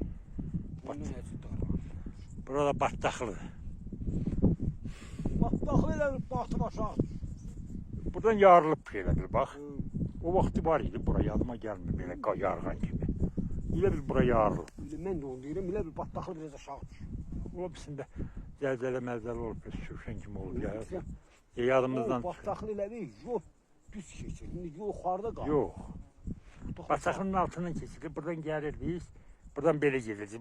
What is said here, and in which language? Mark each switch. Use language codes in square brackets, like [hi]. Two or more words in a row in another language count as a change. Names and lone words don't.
[tr] Burada Bataklı. Bataklı ile batı aşağı. Buradan yarılıp şeyler bak. O vakti var idi, buraya yadıma gelmiyor böyle yarğan gibi. [az] İle bir buraya yarılıb. Ben de onu deyirəm, elə bir Bataklı biraz aşağı düşür. O birisində zəlzələ olub, sürüşən kimi olub ya. Yadımızdan çıxır. Bataklı ilə bir yol düz keçir. İndi yuxarıda qalır. Yox. Bataklının altından keçilir, buradan gəlirdik. Buradan belə gedirdik.